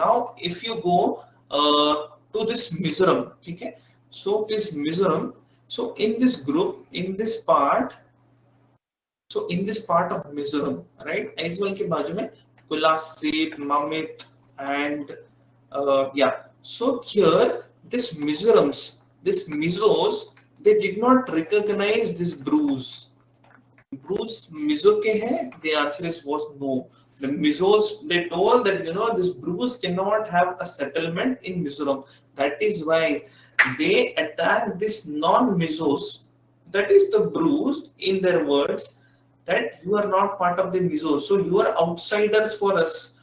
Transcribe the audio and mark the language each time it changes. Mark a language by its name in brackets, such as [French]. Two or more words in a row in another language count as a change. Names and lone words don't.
[English] Now if you go to this Mizoram, okay, so this Mizoram, so in this group, in this part, so in this part of Mizoram, right, [Hindi] Aizawl ke baaju mein Kulasip, Mamit, [English] and yeah, so here this Mizorams, this Mizos, they did not recognize this Brus. [Hindi] Brus Mizo ke hai? [English] The answer was no. The Mizos, they told that this Bruce cannot have a settlement in Mizoram. That is why they attack this non-Mizos. That is the Bruce, in their words, that you are not part of the Mizos, so you are outsiders for us.